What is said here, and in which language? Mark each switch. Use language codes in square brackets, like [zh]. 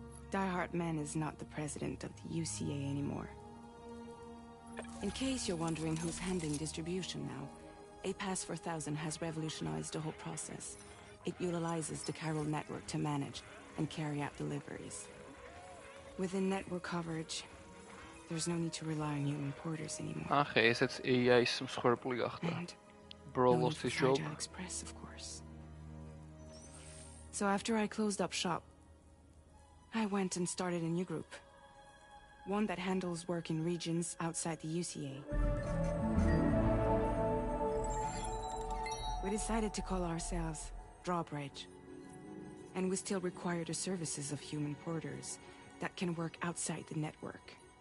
[en] Die Hard Man is not the president of the UCA anymore. In case you're wondering who's handling distribution now, A Pass 4000 has revolutionized the whole process. It utilizes the Chiral network to manage and carry out deliveries. Within network coverage, there's no need to rely on human porters anymore. [ka] ესეც AI-ის მსხვერპლი გახდა. [en] And Brolo's no job. Fragile Express, of course. So after I closed up shop, I went and started a new group. One that handles work in regions outside the UCA. We decided to call ourselves Drawbridge. And we still require the services of human porters that can work outside the network.